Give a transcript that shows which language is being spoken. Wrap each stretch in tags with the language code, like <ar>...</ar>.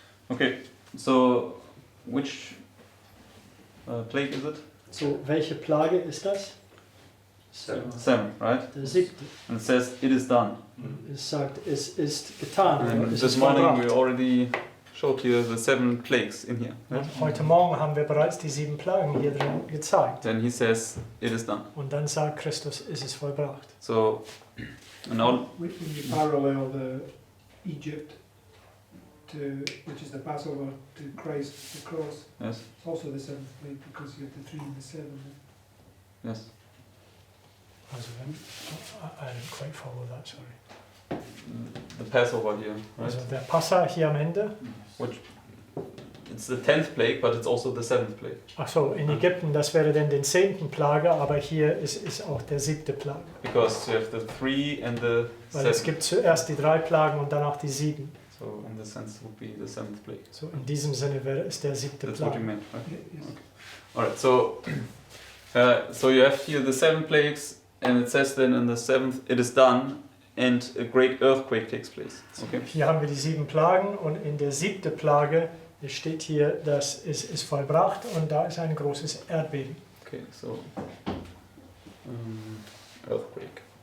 <en>Okay, so which plague is it?</en> <de>So, welche Plage ist das?</de> <en>7, right?</en> <de>Der 7.</de> <en>And it says, it is done.</en> <de>Es sagt, es ist getan.</de> <en>And</en> <de>Oder es</de> <en>this</en> <de>ist</de> <en>morning we</en> <de>vollbracht.</de> <en>already showed you the 7 plagues in here. Right?</en> <de>Und heute Morgen haben wir bereits die 7 Plagen hier drin gezeigt.</de> <en>Then he says, it is done.</en> <de>Und dann sagt Christus, es ist vollbracht.</de> <en>So, and now, When you parallel the Egypt to, which is the Passover, to Christ, the cross, yes, it's also the seventh plague because you have the 3 and the 7. yes. Also, I didn't quite follow that, sorry. The Passover here, right?</en> <de>Also, der Passa hier am Ende.</de> <en>Which, it's the 10th plague, but it's also the 7th plague.</en> <de>Ach so, in Ägypten, das wäre dann den 10. Plage, aber hier ist auch der 7. Plage.</de> <en>Because you have the 3 and the</en> <de>Weil es</de> <en>7.</en> <de>gibt zuerst die 3 Plagen und danach die 7.</de> <en>So, in this sense, it would be the 7th plague.</en> <de>So, in diesem Sinne wäre es der 7.</de> <en>That's what you</en> <de>Plage.</de> <en>meant, right? Yes. Alright, so so you have here the 7 plagues, and it says then in the 7th, it is done, and a great earthquake takes place. Okay.</en> <de>Hier haben wir die 7 Plagen und in der 7. Plage steht hier, dass es ist vollbracht und da ist ein großes Erdbeben.</de> <en>Okay, so earthquake.</en>